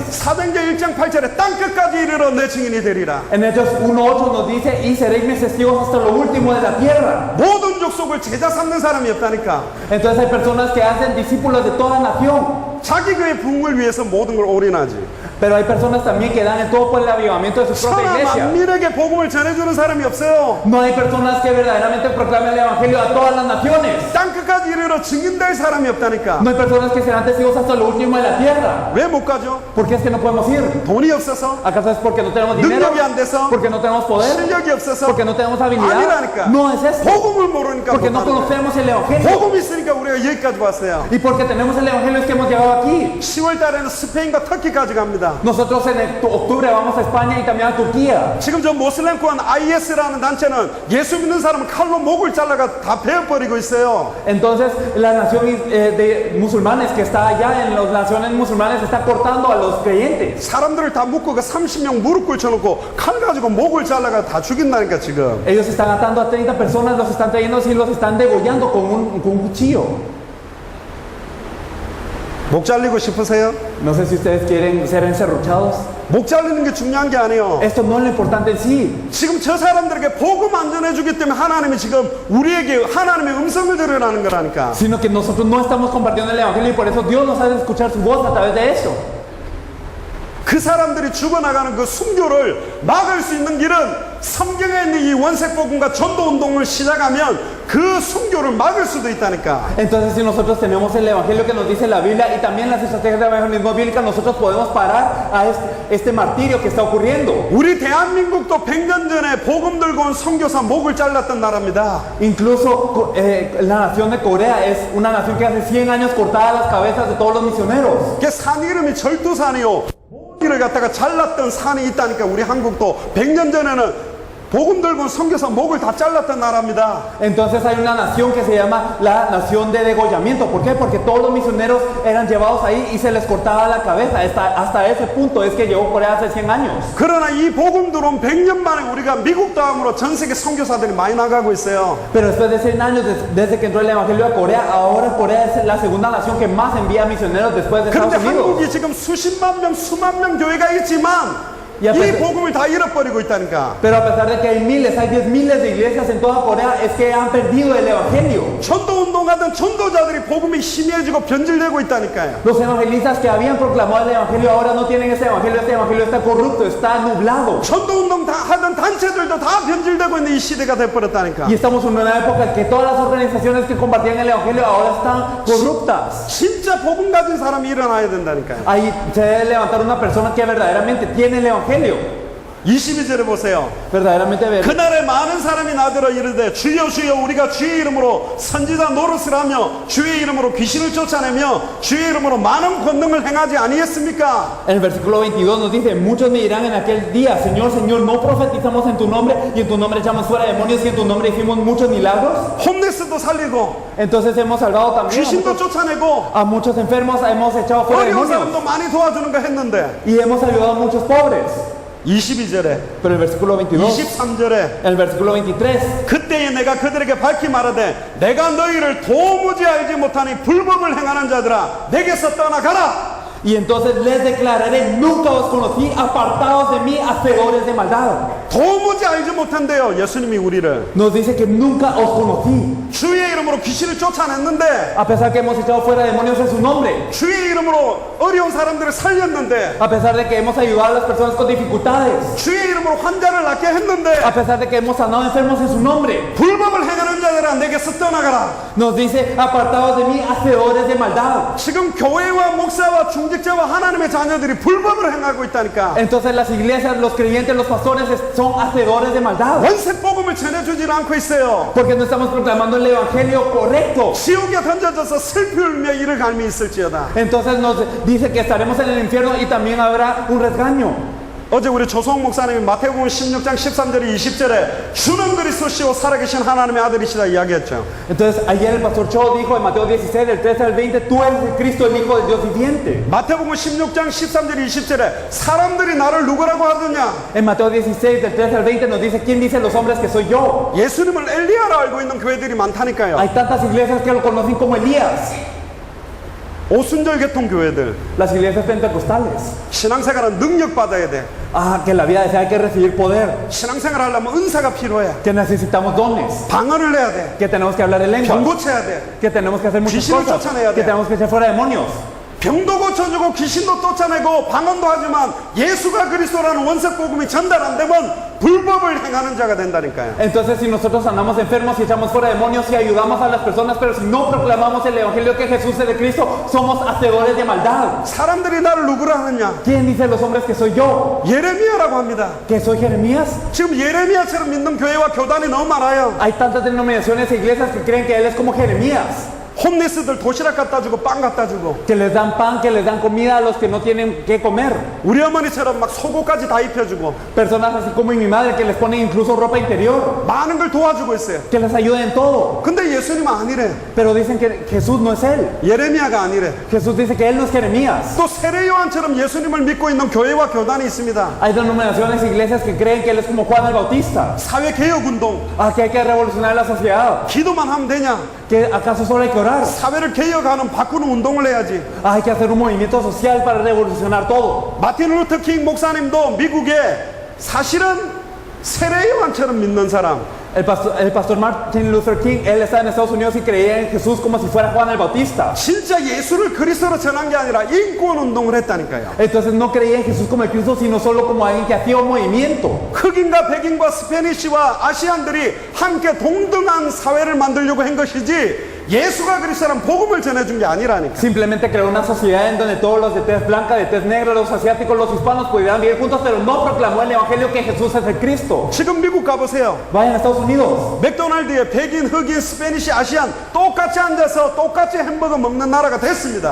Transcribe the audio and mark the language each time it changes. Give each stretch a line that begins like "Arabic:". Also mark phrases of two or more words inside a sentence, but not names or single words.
Korean: 사도행전 1장 8절에 땅끝까지 이르러 내 증인이 되리라.
Spanish: En Hechos 1.8 nos dice, y seréis mis testigos hasta lo último de la tierra.
Korean: 모든 족속을 제자 삼는 사람이 없다니까.
Spanish: Entonces hay personas que hacen discípulos de toda nación.
Korean: 자기 교회 부흥을 위해서 모든 걸 올인하지.
Spanish: Pero hay personas también que dan en todo por el avivamiento de su propia
Korean: 천하
Spanish: iglesia.
Korean: 만민에게 복음을 전해주는 사람이 없어요.
Spanish: No hay personas que verdaderamente proclamen el evangelio a todas las naciones.
Korean: 땅끝까지 이르러 증인될 사람이 없다니까.
Spanish: No hay personas que serán testigos hasta lo último de la tierra.
Korean: 왜 못 가죠?
Spanish: ¿Por qué es que no podemos ir?
Korean: 돈이 없어서?
Spanish: ¿Acaso es porque no tenemos dinero?
Korean: 능력이 안 돼서?
Spanish: ¿Porque no tenemos poder?
Korean: 실력이 없어서?
Spanish: ¿Porque no tenemos habilidad?
Korean: 아니라니까.
Spanish: No es eso.
Korean: 복음을 모르니까
Spanish: Porque no
Korean: 못하는 거예요.
Spanish: conocemos el evangelio.
Korean: 복음이 있으니까 우리가 여기까지 왔어요.
Spanish: Y porque tenemos el evangelio es que hemos llegado aquí.
Korean: 10월 달에는 스페인과 터키까지 갑니다.
Spanish: Nosotros en octubre vamos a España y también a Turquía.
Korean: 지금 저 모슬렘권 IS라는 단체는 예수 믿는 사람은 칼로 목을 잘라가 다 베어버리고 있어요.
Spanish: Entonces la nación de musulmanes que está allá en las naciones musulmanes está cortando a los creyentes.
Korean: 사람들을 다 묶고 그 30명 무릎 꿇혀놓고 칼 가지고 목을 잘라가 다 죽인다니까 지금.
Spanish: Ellos están atando a 30 personas, los están trayendo y los están degollando con un cuchillo.
Korean: 목 잘리고 싶으세요?
Spanish: No sé si ustedes quieren ser encerrochados.
Korean: 목 잘리는 게 중요한 게 아니에요.
Spanish: Esto no es lo importante en sí.
Korean: 지금 저 사람들에게 복음 안 전해주기 때문에 하나님이 지금 우리에게 하나님의 음성을 들으라는 거라니까.
Spanish: Sino que nosotros no estamos compartiendo el evangelio y por eso Dios nos hace escuchar su voz a través de eso.
Korean: 그 사람들이 죽어나가는 그 순교를 막을 수 있는 길은 성경에 있는 이 원색복음과 전도운동을 시작하면 그 순교를 막을 수도 있다니까.
Spanish: Entonces si nosotros tenemos el evangelio que nos dice la Biblia y también las estrategias de evangelismo bíblica, nosotros podemos parar a este martirio que está ocurriendo.
Korean: 우리 대한민국도 100년 전에 복음 들고 온 선교사 목을 잘랐던 나라입니다.
Spanish: Incluso la nación de Corea es una nación que hace 100 años cortaba las cabezas de todos los misioneros.
Korean: 그 산 이름이 절두산이요. 목을 갖다가 잘랐던 산이 있다니까. 우리 한국도 100년 전에는 복음 들고 온 선교사 목을 다 잘랐던 나라입니다.
Spanish: Entonces hay una nación que se llama la nación de degollamiento. ¿Por qué? Porque todos los misioneros eran llevados ahí y se les cortaba la cabeza. Hasta ese punto es que llegó Corea hace 100 años.
Korean: 그러나 이 복음 들어온 100년 만에 우리가 미국 다음으로 전 세계 선교사들이 많이 나가고 있어요.
Spanish: Pero después de 100 años, desde que entró el evangelio a Corea, ahora Corea es la segunda nación que más envía misioneros después de
Korean: 그런데
Spanish: Estados Unidos.
Korean: 한국이 지금 수십만 명, 수만 명 교회가 있지만 야, 이
Spanish: pero-
Korean: 복음을 다 잃어버리고 있다니까.
Spanish: Pero a pesar de que hay miles, hay 10 miles de iglesias en toda Corea, es que han perdido el evangelio.
Korean: 전도운동 운동하던 전도자들이 복음이 희미해지고 변질되고 있다니까요.
Spanish: Los evangelistas que habían proclamado el evangelio ahora no tienen ese evangelio está corrupto, está nublado.
Korean: 전도 운동 다 하던 단체들도 다 변질되고 있는 이 시대가 돼버렸다니까.
Spanish: Y estamos en una época en que todas las organizaciones que compartían el evangelio ahora están corruptas.
Korean: 진짜 복음 가진 사람이 일어나야 된다니까요.
Spanish: Ahí se debe levantar una persona que verdaderamente tiene el evangelio.
Korean: 22절에 보세요.
Spanish: Verdaderamente ver.
Korean: 그날에 많은 사람이 나더러 이르되 주여 주여 우리가 주의 이름으로 선지자 노릇을 하며 주의 이름으로 귀신을 쫓아내며 주의 이름으로 많은 권능을 행하지 아니했습니까?
Spanish: En el versículo 22 nos dice, muchos me dirán en aquel día, Señor, Señor, ¿no profetizamos en tu nombre y en tu nombre echamos fuera demonios y en tu nombre hicimos muchos milagros?
Korean: 홈리스도 살리고
Spanish: Entonces hemos salvado también
Korean: 귀신도 쫓아내고
Spanish: a muchos enfermos, hemos echado fuera
Korean: 어려운
Spanish: demonios
Korean: 사람도 많이 도와주는 거 했는데
Spanish: y hemos ayudado a muchos pobres.
Korean: 22절에
Spanish: Pero el versículo 22,
Korean: 23절에
Spanish: el versículo 23,
Korean: 그때에 내가 그들에게 밝히 말하되 내가 너희를 도무지 알지 못하니 불법을 행하는 자들아 내게서 떠나가라.
Spanish: y entonces les declararé, nunca os conocí, apartados de mí, hacedores de maldad.
Korean: 도무지 알지 못한대요. 예수님이 우리를
Spanish: Nos dice que nunca os conocí,
Korean: 주의 이름으로 귀신을 쫓아냈는데
Spanish: a pesar que hemos echado fuera demonios en su nombre,
Korean: 주의 이름으로 어려운 사람들을 살렸는데
Spanish: a pesar de que hemos ayudado a las personas con dificultades,
Korean: 주의 이름으로 환자를 낫게 했는데
Spanish: a pesar de que hemos sanado enfermos en su nombre.
Korean: 불법을 행하는 자들아 내게서 떠나가라.
Spanish: Nos dice, apartados de mí, hacedores de maldad.
Korean: 지금 교회와 목사와 중직자와 하나님의 자녀들이 불법을 행하고 있다니까.
Spanish: Entonces las iglesias, los creyentes, los pastores son hacedores de maldad.
Korean: 원색 복음을 전해주질 않고 있어요.
Spanish: Porque no estamos proclamando el evangelio correcto.
Korean: 지옥에 던져져서 슬피 울며 이를 갈미 있을지어다.
Spanish: Entonces nos dice que estaremos en el infierno y también habrá un regaño.
Korean: 어제 우리 조성 목사님이 마태복음 16장 13절에 20절에 주는 그리스도시요 살아계신 하나님의 아들이시다 이야기했죠.
Spanish: Entonces ayer el pastor Cho dijo en Mateo 16 del 13 al 20, tú eres el Cristo, el Hijo del Dios viviente.
Korean: 마태복음 16장 13절 20절에 사람들이 나를 누구라고 하느냐?
Spanish: En Mateo 16 del 13 al 20 nos dice, ¿quién dice los hombres que soy yo?
Korean: 예수님을 엘리야라 알고 있는 교회들이 많다니까요.
Spanish: Hay tantas iglesias que lo conocen como Elías.
Korean: 오순절 계통 교회들
Spanish: Las iglesias pentecostales.
Korean: 신앙생활은 능력 받아야 돼.
Spanish: Ah, que la vida desea hay que recibir poder.
Korean: 신앙생활 하려면 은사가 필요해.
Spanish: Que necesitamos dones.
Korean: 방언을 해야 돼.
Spanish: Que tenemos que hablar de lenguas.
Korean: 병 고쳐야 돼.
Spanish: Que tenemos que hacer muchas
Korean: 귀신을
Spanish: cosas.
Korean: 쫓아내야
Spanish: Que
Korean: 돼.
Spanish: tenemos que echar fuera demonios.
Korean: 병도 고쳐주고 귀신도 쫓아내고 방언도 하지만 예수가 그리스도라는 원색 복음이 전달 안 되면 불법을 행하는 자가 된다니까요.
Spanish: Entonces si nosotros andamos enfermos y echamos fuera demonios y ayudamos a las personas, pero si no proclamamos el evangelio que Jesús es de Cristo, somos hacedores de maldad.
Korean: 사람들이 나를 누구라 하느냐?
Spanish: ¿Quién dice los hombres que soy yo?
Korean: 예레미야라고 합니다.
Spanish: ¿Que soy Jeremías?
Korean: 지금 예레미야처럼 믿는 교회와 교단이 너무 많아요.
Spanish: Hay tantas denominaciones e iglesias que creen que él es como Jeremías.
Korean: 홈리스들 도시락 갖다 주고 빵 갖다 주고
Spanish: Que les dan pan, que les dan comida a los que no tienen que comer.
Korean: 우리 어머니처럼 막 속옷까지 다 입혀주고
Spanish: Personas así como mi madre que les ponen incluso ropa interior.
Korean: 많은 걸 도와주고 있어요.
Spanish: Que les ayuden en todo.
Korean: 근데 예수님은 아니래.
Spanish: Pero dicen que Jesús no es él.
Korean: 예레미야가 아니래.
Spanish: Jesús dice que él no es Jeremías.
Korean: 또 세례 요한처럼 예수님을 믿고 있는 교회와 교단이 있습니다.
Spanish: Hay denominaciones e iglesias que creen que él es como Juan el Bautista.
Korean: 사회 개혁 운동
Spanish: Ah, que hay que revolucionar la sociedad.
Korean: 기도만 하면 되냐?
Spanish: Que acaso solo hay que orar.
Korean: 사회를 개혁하는 바꾸는 운동을 해야지.
Spanish: Ah, hay que hacer un movimiento social para revolucionar todo.
Korean: 마틴 루터 킹 목사님도 미국에 사실은 세례 요한처럼 믿는 사람.
Spanish: El pastor Martin Luther King, él está en Estados Unidos y creía en Jesús como si fuera Juan el Bautista.
Korean: 진짜 예수를 그리스도로 전한 게 아니라 인권 운동을 했다니까요.
Spanish: Entonces no creía en Jesús como el Cristo, sino solo como alguien que hacía un movimiento.
Korean: 흑인과 백인과 스페니쉬와 아시안들이 함께 동등한 사회를 만들려고 한 것이지 예수가 그리스도라는 복음을 전해준 게 아니라니까.
Spanish: Simplemente creó una sociedad en donde todos los de tez blanca, de tez negra, los asiáticos, los hispanos pudieran vivir juntos, pero no proclamó el evangelio que Jesús es el Cristo.
Korean: 지금 미국 가보세요.
Spanish: Vayan a Estados Unidos.
Korean: 맥도날드에 백인, 흑인, 스페니쉬, 아시안 똑같이 앉아서 똑같이 햄버거 먹는 나라가 됐습니다.